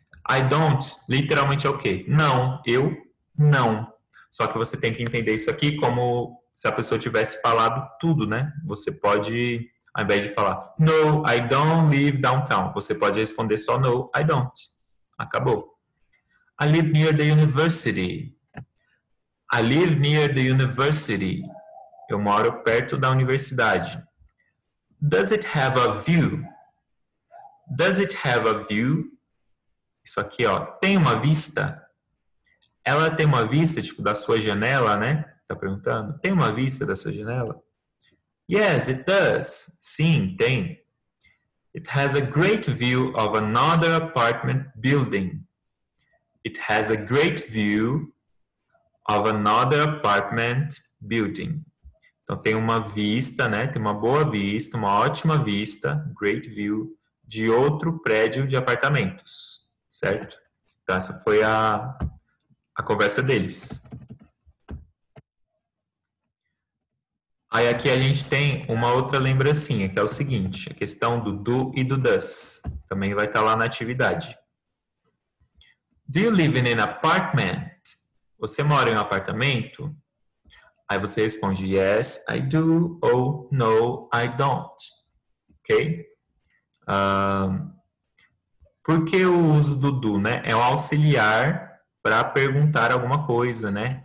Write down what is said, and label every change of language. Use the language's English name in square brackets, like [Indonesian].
[English] I don't, [Portuguese] literalmente é o quê? Não, eu não. Só que você tem que entender isso aqui como se a pessoa tivesse falado tudo, né? Você pode, ao invés de falar [English] No, I don't live downtown, [Portuguese] você pode responder só [English] No, I don't. [Portuguese] Acabou. [English] I live near the university. I live near the university. [Portuguese] Eu moro perto da universidade. [English] Does it have a view? Does it have a view? [Portuguese] Isso aqui, ó, tem uma vista? Ela tem uma vista, tipo, da sua janela, né? Tá perguntando? Tem uma vista da sua janela? [English] Yes, it does. [Portuguese] Sim, tem. [English] It has a great view of another apartment building. It has a great view of another apartment building. [Portuguese] Então tem uma vista, né? Tem uma boa vista, uma ótima vista, great view, de outro prédio de apartamentos, certo? Então essa foi a conversa deles. Aí aqui a gente tem uma outra lembrancinha, que é o seguinte, a questão do do e do does. Também vai estar lá na atividade. [English] Do you live in an apartment? [Portuguese] Você mora em um apartamento? Aí você responde [English] yes, I do, [Portuguese] ou [English] no, I don't. [Portuguese] Ok? Por que o uso do do, né? É um auxiliar para perguntar alguma coisa, né?